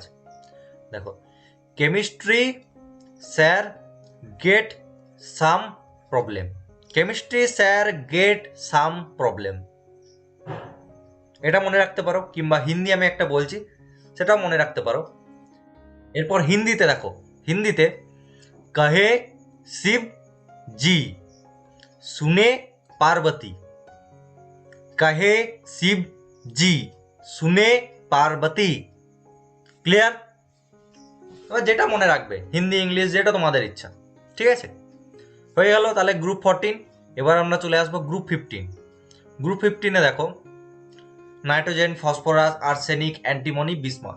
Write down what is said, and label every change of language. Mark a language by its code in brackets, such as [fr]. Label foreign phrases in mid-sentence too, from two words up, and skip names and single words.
[en] দেখো, Chemistry sir get some problem. Chemistry sir get some problem, [bn] এটা মনে রাখতে পারো। কিংবা হিন্দি আমি একটা বলছি, সেটাও মনে রাখতে পারো। এরপর হিন্দিতে দেখো, হিন্দিতে [hi] कहे शिव जी सुने पार्वती। कहे शिव जी सुने पार्वती। [bn] ক্লিয়ার? এবার যেটা মনে রাখবে, হিন্দি ইংলিশ যেটা তোমাদের ইচ্ছা। ঠিক আছে, হয়ে গেল তাহলে গ্রুপ 14। এবার আমরা চলে আসবো গ্রুপ 15। গ্রুপ 15-এ দেখো [en] Nitrogen, Phosphorus, Arsenic, Antimony, Bismuth.